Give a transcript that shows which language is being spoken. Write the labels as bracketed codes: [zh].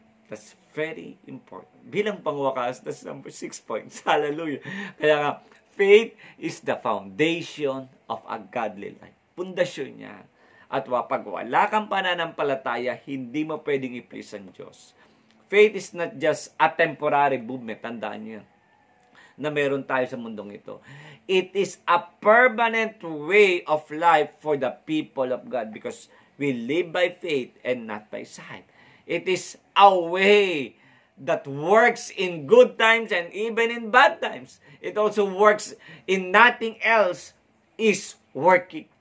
[en] That's very important. [tl] Bilang pangwakas, [en] that's number 6 points. Hallelujah. Kaya nga, faith is the foundation of a godly life. [tl] Pundasyon niya. At pag wala kang pananampalataya, hindi mo pwedeng i-please ang Diyos. [en] Faith is not just a temporary movement. [tl] Tandaan niyo na meron tayo sa mundong ito. [en] It is a permanent way of life for the people of God because we live by faith and not by sight. It is a way that works in good times and even in bad times. It also works in nothing else is working.